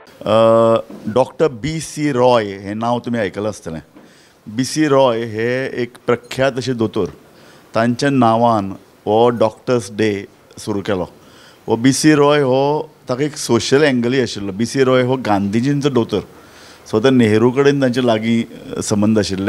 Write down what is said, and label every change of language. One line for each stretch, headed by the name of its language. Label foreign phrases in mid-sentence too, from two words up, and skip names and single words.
Konkani: डॉक्टर B.C. रॉय हे नाव तुम्ही ऐकलं आसतलें. B.C. रॉय हे एक प्रख्यात असे दोतोर. तांच्या नांवान हो डॉक्टर्स डे सुरू केलो. हो B.C. रॉय हो ताका एक
English: social angle
Konkani: आशिल्लो. B.C. रॉय हो गांधीजींचो दोतोर. सो तो नेहरू कडेन तांचे लागीं संबंध आशिल्ले.